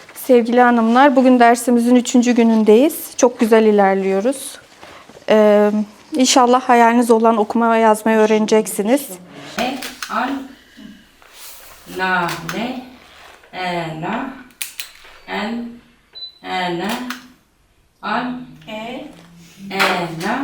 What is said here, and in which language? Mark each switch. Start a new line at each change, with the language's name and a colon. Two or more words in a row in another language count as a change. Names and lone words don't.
Turkish: Sevgili hanımlar, bugün dersimizin 3. günündeyiz. Çok güzel ilerliyoruz. İnşallah hayaliniz olan okuma ve yazmayı öğreneceksiniz. Al, la, le, la, el, ele, al, la,